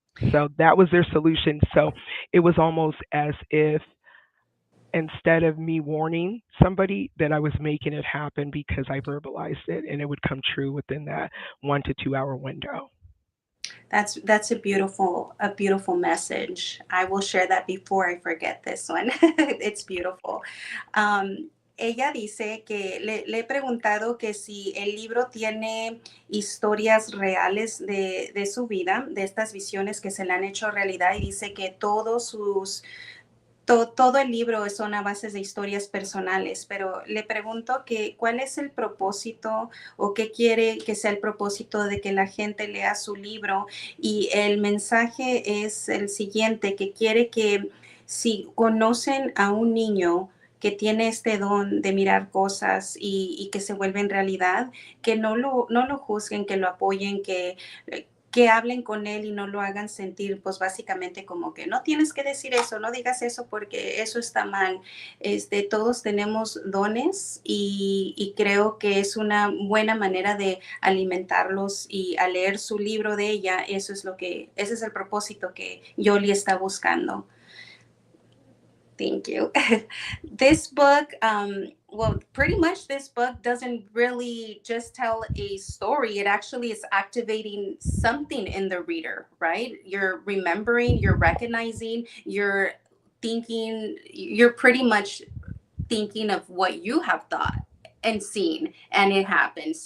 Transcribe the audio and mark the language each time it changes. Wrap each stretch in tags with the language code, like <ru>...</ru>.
<en>So that was their solution. So it was almost as if instead of me warning somebody, that I was making it happen because I verbalized it and it would come true within that 1 to 2 hour window. That's a beautiful message. I will share that before I forget this one. It's beautiful.</en> <es>Ella dice que le he preguntado que si el libro tiene historias reales de su vida, de estas visiones que se le han hecho realidad, y dice que todo el libro son a base de historias personales, pero le pregunto que cuál es el propósito o qué quiere que sea el propósito de que la gente lea su libro. Y el mensaje es el siguiente, que quiere que si conocen a un niño que tiene este don de mirar cosas y que se vuelven realidad, que no lo juzguen, que lo apoyen, que hablen con él y no lo hagan sentir, pues básicamente como que no tienes que decir eso, no digas eso porque eso está mal. Todos tenemos dones y creo que es una buena manera de alimentarlos y al leer su libro de ella, ese es el propósito que Yoli está buscando.</es> <en>Thank you. This book, well, pretty much this book doesn't really just tell a story. It actually is activating something in the reader, right? You're remembering, you're recognizing, you're thinking, you're pretty much thinking of what you have thought and seen, and it happened.</en>